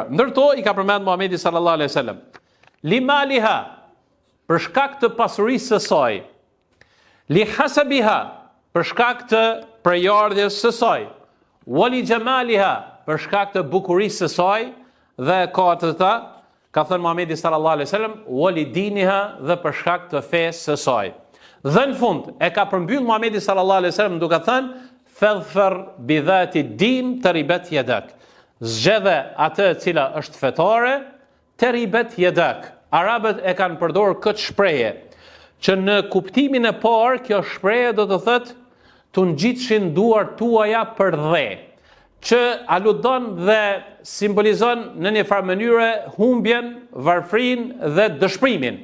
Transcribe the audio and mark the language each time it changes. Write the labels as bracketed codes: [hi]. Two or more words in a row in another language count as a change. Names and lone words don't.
[sq] Ndërto i ka përmend Muhamedi [ar] صلى الله عليه وسلم: لمالها, [sq] për shkak të pasurisë së saj. [ar] لحسبها, [sq] për shkak të prejardhjes së saj. [ar] ولجمالها, [sq] për shkak të bukurisë së saj. Dhe katërta, ka thënë Muhamedi [ar] صلى الله عليه وسلم, ولدينها, [sq] dhe për shkak të fesë së saj. Dhe në fund e ka përmbyll Muhamedi [ar] صلى الله عليه وسلم [sq] duke thënë: [ar] فاظفر بذات الدين تربت يداك. [sq] Zgjedhë atë e cila është fetare, [ar] تربت يداك. [sq] Arabët e kanë përdorur këtë shprehje, që në kuptimin e parë kjo shprehje do të thotë të ngjitshin duart tuaja për dhe, që aludon dhe simbolizon në një farë mënyre humbjen, varfrinë dhe dëshpërimin.